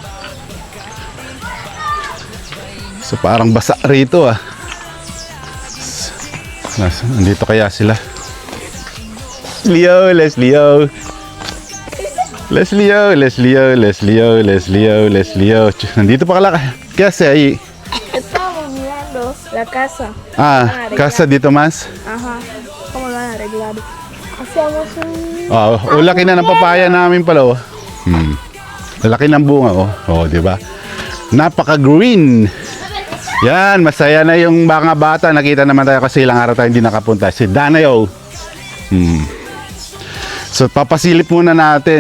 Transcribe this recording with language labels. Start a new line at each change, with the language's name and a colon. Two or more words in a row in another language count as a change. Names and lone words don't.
Filipino: So parang basa rito, ah. Nandito kaya sila. Leslie, Leslie, Leslie, Leslie, Leslie, Leslie, Leslie. Nandito pa kasi
Spanish: Estábamos mirando la casa.
Filipino: Casa dito, mas?
Spanish: Ajá. ¿Cómo lo han arreglado? Hacíamos un...
Filipino: Laki na ng papaya namin pala, oh. Laki ng bunga, oh. Oh, di ba? Napaka-green. Yan, masaya na yung mga bata. Nakita naman tayo kasi ilang araw tayo hindi nakapunta. Si Danayo. So, papasilip muna natin.